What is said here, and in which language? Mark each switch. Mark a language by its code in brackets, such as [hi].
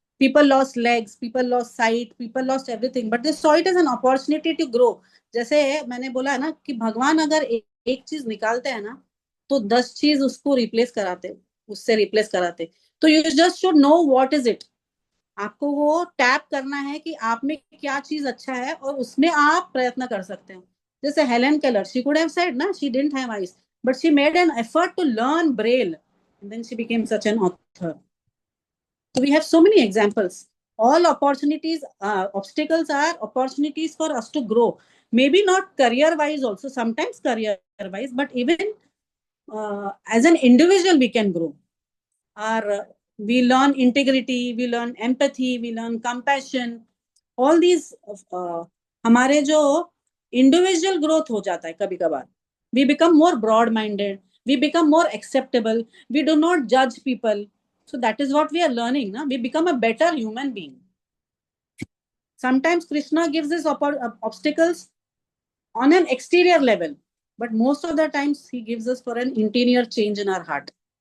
[en] People lost legs, people lost sight, people lost everything, but they saw it as an opportunity to grow. [hi] जैसे मैंने बोला है ना कि भगवान अगर एक चीज निकालते हैं ना, तो 10 चीज उसको उससे रिप्लेस कराते. [en] तो you just should know what is it. [hi] आपको वो टैप करना है कि आप में क्या चीज अच्छा है और उसमें आप प्रयत्न कर सकते हैं. [en] जैसे Helen Keller, she could have said ना, she didn't have eyes, but she made an effort to learn Braille, and then she became such an author. So we have so many examples. All opportunities, obstacles are opportunities for us to grow. Maybe not career-wise also, sometimes career-wise, but even as an individual we can grow. We learn integrity, we learn empathy, we learn compassion. [hi] All these हमारे जो individual growth हो जाता है कभी कभार. [en] We become more broad-minded, we become more acceptable, we do not judge people. So that is what we are learning. Na? We become a better human being. Sometimes Krishna gives us obstacles on an exterior level, but most of the times he gives us for an interior change in our heart.